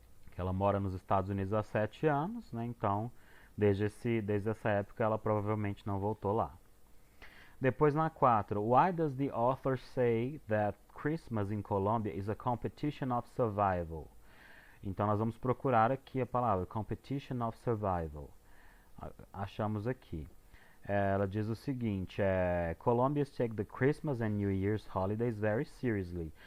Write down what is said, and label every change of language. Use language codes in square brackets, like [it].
[pt] Que ela mora nos Estados Unidos há 7 anos, né? Então, desde essa época ela provavelmente não voltou lá. Depois na 4, [en] why does the author say that Christmas in Colombia is a competition of survival? [pt] Então nós vamos procurar aqui a palavra [en] competition of survival. [pt] Achamos aqui. Ela diz o seguinte, [en] Colombians take the Christmas and New Year's holidays very seriously.